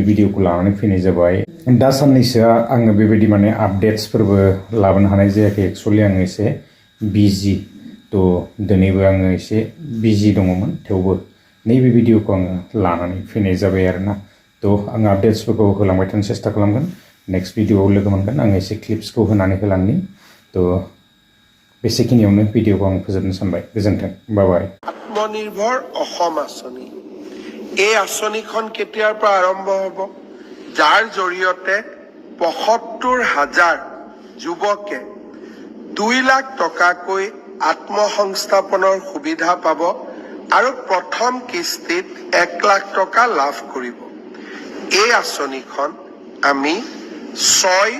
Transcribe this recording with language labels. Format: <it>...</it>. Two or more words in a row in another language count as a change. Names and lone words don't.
<brx>भिडिअखौ लानानै फैनाय जाबाय दा साननैसोआ आङो बेबायदि माने आपडेट्सफोरबो लाबोनो हानाय जायाखै एक्चुअलि आङो एसे बिजि थ' दिनैबो आङो एसे बिजि दङमोन थेवबो नैबे भिडिअखौ आङो लानानै फैनाय जाबाय आरोना थ' आङो आपडेट्सफोरखौ होलांबाय थानो सेस्था खालामगोन नेक्स्ट भिडिअआव लोगो मोनगोन आङो एसे क्लिप्सखौ होनानै होलांनि थ' बेसेखिनियावनो भिडिअखौ आं फोजोबनो सानबाय गोजोन्थों बाय</brx> <as>आत्मनिर्भर অসম আঁচনি এই আঁচনিখন কেতিয়াৰ পৰা আৰম্ভ হ'ব যাৰ জৰিয়তে ৭৫,০০০ যুৱকে ২ লাখ টকাকৈ আত্মসংস্থাপনৰ সুবিধা পাব আৰু প্ৰথম কিস্তিত ১ লাখ টকা লাভ কৰিব এই আঁচনিখন আমি ৬</as>